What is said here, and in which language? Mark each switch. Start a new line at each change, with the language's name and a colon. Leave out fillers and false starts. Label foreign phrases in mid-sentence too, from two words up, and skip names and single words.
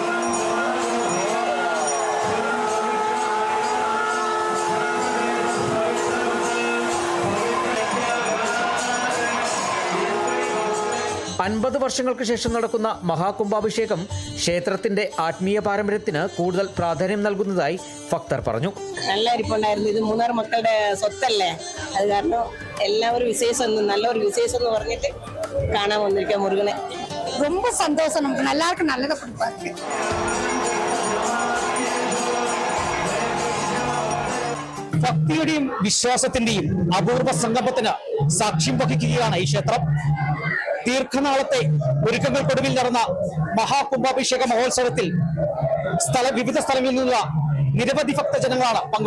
Malayalam: വർഷങ്ങൾക്ക് ശേഷം നടക്കുന്ന മഹാകുംഭാഭിഷേകം ക്ഷേത്രത്തിന്റെ ആത്മീയ പാരമ്പര്യത്തിന് കൂടുതൽ പ്രാധാന്യം നൽകുന്നതായി ഭക്തർ പറഞ്ഞു. നല്ല ഇരിപ്പുണ്ടായിരുന്നു. ഇത് മൂന്നാർ മക്കളുടെ സ്വത്തല്ലേ, അത് കാരണം എല്ലാവരും നല്ലൊരു വിശേഷം എന്ന് പറഞ്ഞിട്ട് കാണാൻ വന്നിരിക്കുക മുരുകനെ.
Tamil: ரொம்ப சந்தோஷம். நமக்கு எல்லாருக்கும் நல்லதை கொடுப்பாரு.
Malayalam: ഭക്തിയുടെയും വിശ്വാസത്തിന്റെയും അപൂർവ സംഗമത്തിന് സാക്ഷ്യം വഹിക്കുകയാണ് ഈ ക്ഷേത്രം. ദീർഘനാളത്തെ ഒരുക്കങ്ങൾക്കൊടുവിൽ നടന്ന മഹാകുംഭാഭിഷേക മഹോത്സവത്തിൽ വിവിധ സ്ഥലങ്ങളിൽ നിന്നുള്ള നിരവധി ഭക്തജനങ്ങളാണ് പങ്കെടുത്തത്.